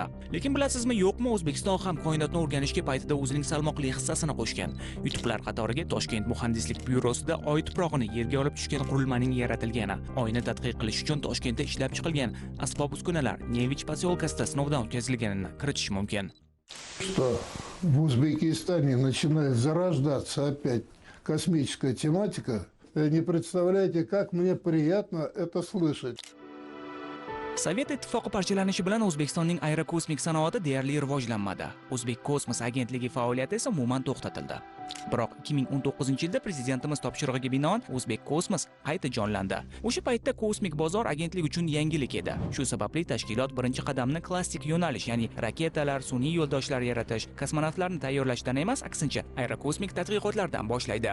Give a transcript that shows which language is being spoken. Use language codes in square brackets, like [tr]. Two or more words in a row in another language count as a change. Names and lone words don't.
[uz] Lekin bilasizmi, yo'qmi, O'zbekiston ham koinotni o'rganishga paytida o'zining salmoqli hissasini qo'shgan. Yutuqlar qatoriga Toshkent muhandislik byurosida Oy tuprog'ini yerga olib tushgan qurilmaning yaratilgani, Oyni tadqiq qilish uchun Toshkentda ishlab chiqilgan asbob-uskunalar Nevich posyolkasida sinovdan o'tkazilganini kiritish mumkin. [ru] Что в Узбекистане начинает зарождаться опять космическая тематика, не представляете, как мне приятно это слышать. [uz] Sovet ittifoqi parchalanishi bilan O'zbekistonning aerokosmik sanoati deyarli rivojlanmadi. O'zbek kosmos agentligi faoliyati esa umuman to'xtatildi. Biroq 2019-yilda prezidentimiz topshirig'iga binoan O'zbek Kosmos qayta jonlandi. O'sha paytda kosmik bozor agentlik uchun yangilik edi. Shu sababli tashkilot birinchi qadamni klassik yo'nalish, ya'ni raketalar, sun'iy yo'ldoshlar yaratish, kosmonavtlarni tayyorlashdan emas, aksincha, aerokosmik tadqiqotlardan boshlaydi.